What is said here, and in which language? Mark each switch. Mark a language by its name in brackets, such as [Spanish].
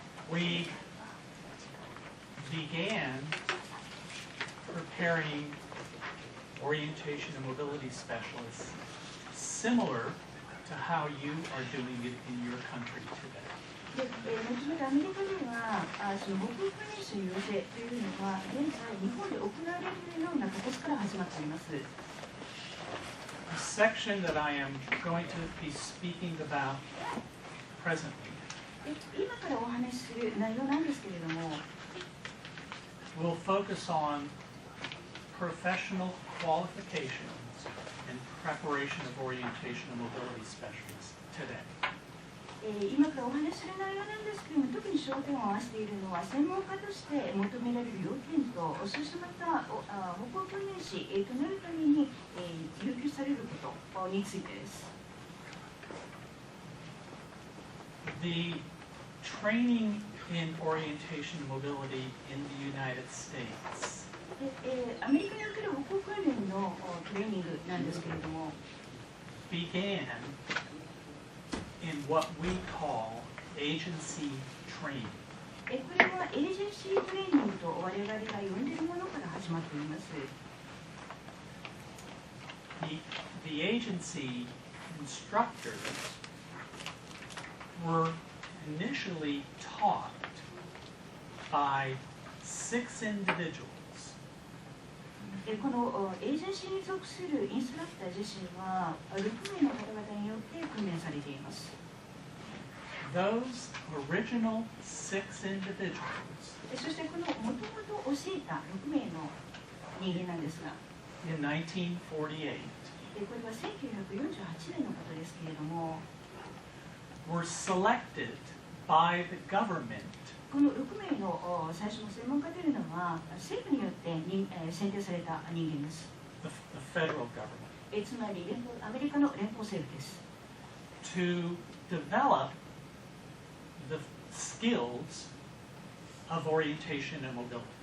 [English] we began preparing orientation and mobility specialists similar to how you are doing it in your country today. [Japanese] で、後々アメリカではその歩行訓練士の養成というのが現在日本で行われているような形から始まっています。 [English] The section that I am going to be speaking about presently [Japanese] で、今からお話しする内容なんですけれども、 [English] will focus on professional qualifications and preparation of orientation and mobility specialists today. [Japanese] 今からお話しする内容なんですけれども、特に焦点を合わせているのは専門家として求められる要件と、そしてまた歩行訓練士となるために要求されることについてです。 [English] The training in orientation and mobility in the United States [Japanese] アメリカにおける歩行訓練のトレーニングなんですけれども、 [English] began in what we call agency training. [Japanese] これはエージェンシートレーニングと我々が呼んでいるものから始まっています。 [English] The agency instructors were initially taught by 6 individuals. [Japanese] このエージェンシーに属するインストラクター自身は6名の方々によって訓練されています。 [English] Those original 6 individuals [Japanese] そしてこのもともと教えた6名の人間なんですが、 [English] in 1948 [Japanese] これは1948年のことですけれども、 [English] were selected by the government [Japanese] この6名の最初の専門家というのは政府によって選定された人間です。 [English] the federal government [Japanese] つまりアメリカの連邦政府です。 [English] to develop the skills of orientation and mobility.